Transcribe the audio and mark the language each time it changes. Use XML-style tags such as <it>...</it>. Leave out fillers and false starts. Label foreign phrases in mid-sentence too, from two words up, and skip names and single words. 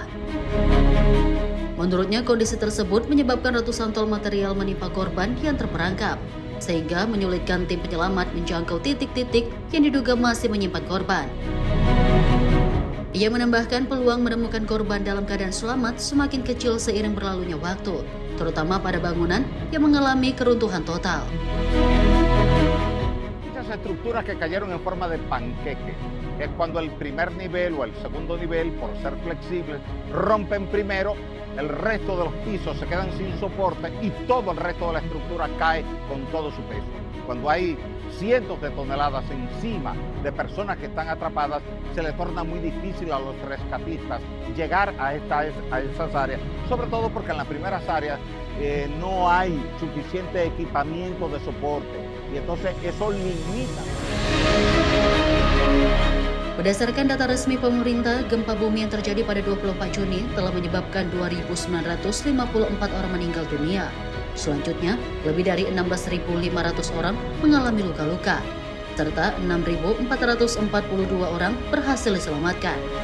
<id>Menurutnya, kondisi tersebut menyebabkan ratusan ton material menimpa korban yang terperangkap, sehingga menyulitkan tim penyelamat menjangkau titik-titik yang diduga masih menyimpan korban. Ia menambahkan peluang menemukan korban dalam keadaan selamat semakin kecil seiring berlalunya waktu, terutama pada bangunan yang mengalami keruntuhan total.</id> <es>Muchas estructuras que cayeron en forma de panqueque es cuando el primer nivel o el segundo nivel, por ser flexibles, rompen primero, el resto de los pisos se quedan sin soporte y todo el resto de la estructura cae con todo su peso. Cuando hay cientos de toneladas encima de personas que están atrapadas, se les torna muy difícil a los rescatistas llegar a esas áreas, sobre todo porque en las primeras áreas no hay suficiente equipamiento de soporte y entonces eso limita.</es> <id>Berdasarkan data resmi pemerintah, gempa bumi yang terjadi pada 24 Juni telah menyebabkan 2.954 orang meninggal dunia. Selanjutnya, lebih dari 16.500 orang mengalami luka-luka, serta 6.442 orang berhasil diselamatkan.</id>